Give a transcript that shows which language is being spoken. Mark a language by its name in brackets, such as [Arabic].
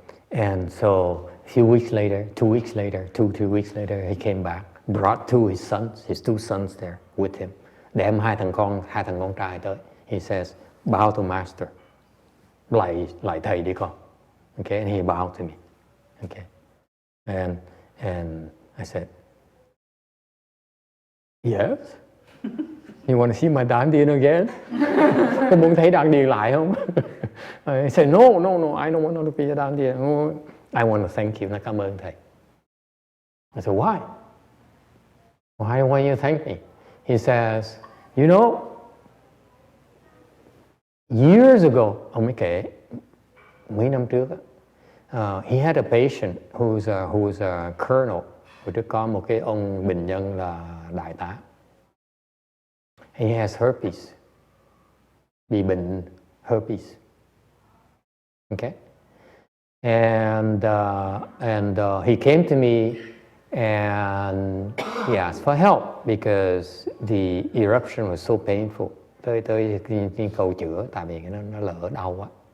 [English] And so a few weeks later, 2 weeks later, he came back, brought his two sons there with him. [Vietnamese] Đem hai thằng con trai tới. [English] He says, bow to master. [Vietnamese] Lại thầy đi con. [English] Okay, and he bowed to me. Okay. And I said, yes. You want to see my đan điền again? [Vietnamese] Có muốn thấy đan điền lại không? [English] I said, no, I don't want to be a đan điền. I want to thank you. [Vietnamese] Nó cảm ơn thầy. [English] I said, why? Why you thank me? He says, you know, years ago, [Vietnamese] ông mới kể, mấy năm trước, [English] he had a patient who's a colonel. [Vietnamese] Hồi trước có một cái ông bệnh nhân là đại tá. [English] He has herpes. [Vietnamese] Bị bệnh herpes. [English] Okay? And he came to me and he asked for help because the eruption was so painful. [Vietnamese] Tới cầu chữa tại vì nó lỡ đau quá.